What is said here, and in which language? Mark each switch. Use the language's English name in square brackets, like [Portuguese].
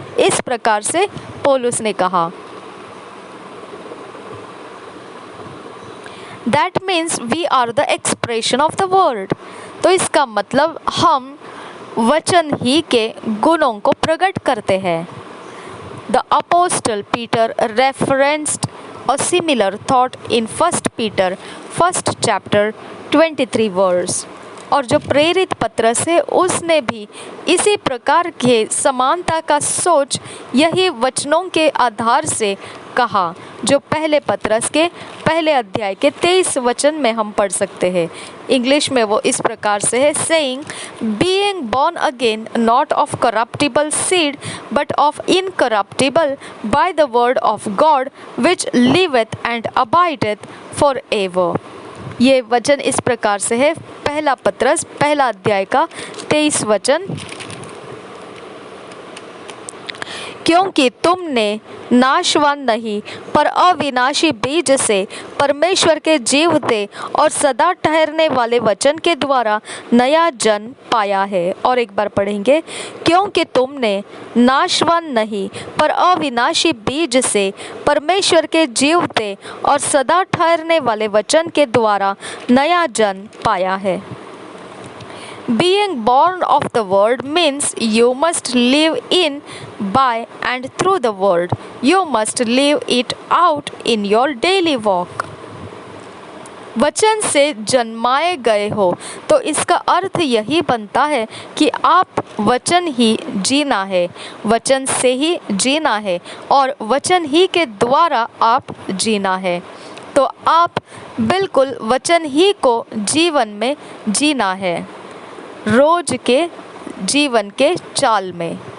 [Hindi] इस प्रकार से पौलुस ने कहा। [English] That means we are the expression of the word. [Hindi] तो इसका मतलब हम वचन ही के गुणों को प्रकट करते हैं। [English] The apostle Peter referenced a similar thought in 1 Peter 1st chapter 23 verse. [Hindi] और जो प्रेरित पत्रस है उसने भी इसी प्रकार के समानता का सोच यही वचनों के आधार से कहा जो पहले पत्रस के पहले अध्याय के 23 वचन में हम पढ़ सकते हैं। इंग्लिश में वो इस प्रकार से है, [English] saying, being born again not of corruptible seed but of incorruptible by the word of God which liveth and abideth forever. [Hindi] ये वचन इस प्रकार से है, पहला पत्रस पहला अध्याय का 23 वचन, क्योंकि तुमने नाशवान नहीं पर अविनाशी बीज से परमेश्वर के जीवते और सदा ठहरने वाले वचन के द्वारा नया जन्म पाया है। और एक बार पढ़ेंगे, क्योंकि तुमने नाशवान नहीं पर अविनाशी बीज से परमेश्वर के जीवते और सदा ठहरने वाले वचन के द्वारा नया जन्म पाया है। [English] Being born of the word means you must live in, by and through the word. You must live it out in your daily walk. [Hindi] वचन से जन्माए गए हो तो इसका अर्थ यही बनता है कि आप वचन ही जीना है, वचन से ही जीना है और वचन ही के द्वारा आप जीना है। तो आप बिल्कुल वचन ही को जीवन में जीना है, रोज के जीवन के चाल में।